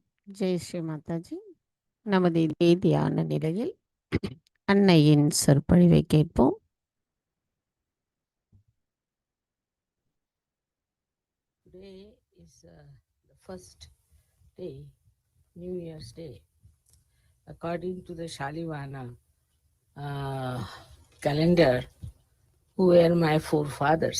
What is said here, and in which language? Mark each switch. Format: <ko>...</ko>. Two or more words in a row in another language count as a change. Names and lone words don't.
<hi>जय श्री माताजी.</hi> <ta>நமது இதே தியான நிலையில் அன்னையின் சொற்பொழிவை கேட்போம்.</ta> <en>Today is the first day, New Year's Day. According to the Shalivana calendar, who were my forefathers.</en>